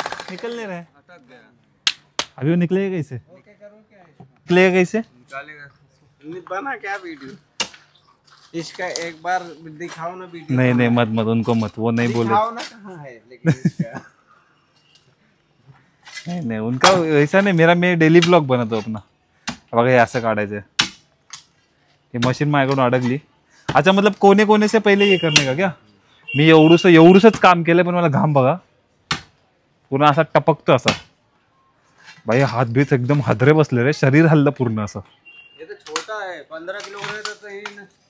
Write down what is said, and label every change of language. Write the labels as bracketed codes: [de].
[hi] निकल नहीं रहा है, अटक गया। अभी वो निकलेगा कैसे? निकलेगा कैसे? बना क्या वीडियो इसका? एक बार दिखाओ ना वीडियो। नहीं मत उनको मत, वो नहीं बोले। दिखाओ ना कहाँ है लेकिन इसका। नहीं उनका ऐसा नहीं, मेरा मैं डेली ब्लॉग बनवतो अपना। [mr] बघा हे असं काढायचं, हे मशीन माझ्याकडून अडकली। [hi] अच्छा मतलब कोने से पहिले ये करने का क्या? [mr] मी एवढूसच काम केलंय, पण मला घाम बघा पूर्ण असा टपकतो असा। भाई हात बीत एकदम हादरे बसले रे, शरीर हल्लं पूर्ण असं। [hi] ये तो छोटा है, 15 किलो का रहता तो यही ना